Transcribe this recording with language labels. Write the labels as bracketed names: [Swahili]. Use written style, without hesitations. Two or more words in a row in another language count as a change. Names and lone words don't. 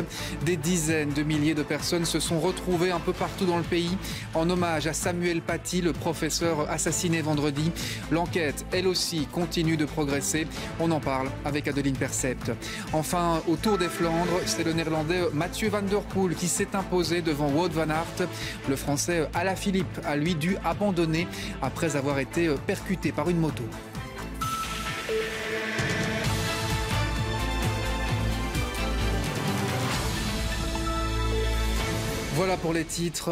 [French] Des dizaines de milliers de personnes se sont retrouvées un peu partout dans le pays en hommage à Samuel Paty, le professeur assassiné vendredi. L'enquête, elle aussi, continue de progresser. On en parle avec Adeline Percept. Enfin, au Tour des Flandres, c'est le Néerlandais Mathieu van der Poel qui s'est imposé devant Wout van Aert. Le Français Alaphilippe a lui dû abandonner après avoir été percuté par une moto. Voilà pour les titres.